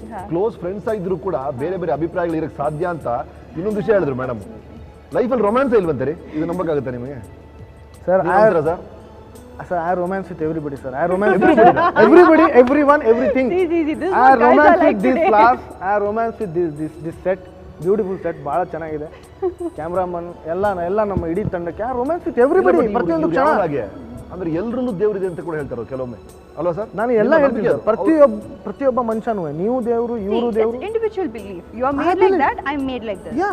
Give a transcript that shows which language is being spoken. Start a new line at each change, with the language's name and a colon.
Kannada: Close friends ಆಗಿದ್ರು ಕೂಡ ಬೇರೆ ಬೇರೆ ಅಭಿಪ್ರಾಯಗಳು ಇರಕ್ಕೆ ಸಾಧ್ಯ ಅಂತ ಇನ್ನೊಂದು ವಿಷಯ ಹೇಳಿದ್ರು ಮೇಡಮ್. ಲೈಫಲ್ಲಿ ರೊಮ್ಯಾನ್ಸ್ ಇಲ್ವಂತೀರಿ, ಇದು ನಂಬಕ್ಕಾಗುತ್ತೆ ನಿಮಗೆ?
English: Sir Sir, I romance with everybody, sir. I romance with everybody, everyone, everything. I romance with this class. I romance with this set. Beautiful set,
Kannada: ಭಾಳ ಚೆನ್ನಾಗಿದೆ. ಕ್ಯಾಮ್ರಾಮನ್ ಎಲ್ಲ ನಮ್ಮ ಇಡೀ ತಂಡಕ್ಕೆ
English: I romance with everybody.
Kannada: ಪ್ರತಿಯೊಂದು ಚೆನ್ನಾಗಿ ಅಂದ್ರೆ ಎಲ್ಲರಲ್ಲೂ ದೇವರಿದೆ ಅಂತ ಕೂಡ ಹೇಳ್ತಾರೆ ಕೆಲವೊಮ್ಮೆ, ಅಲ್ವಾ ಸರ್? ನಾನು ಎಲ್ಲ ಹೇಳ್ತೀನಿ, ಪ್ರತಿಯೊಬ್ಬ ಮನುಷ್ಯನೂ ನೀವು ದೇವರು, ಇವರು ದೇವರು.
English: Individual belief. You are made like that, I am made like this.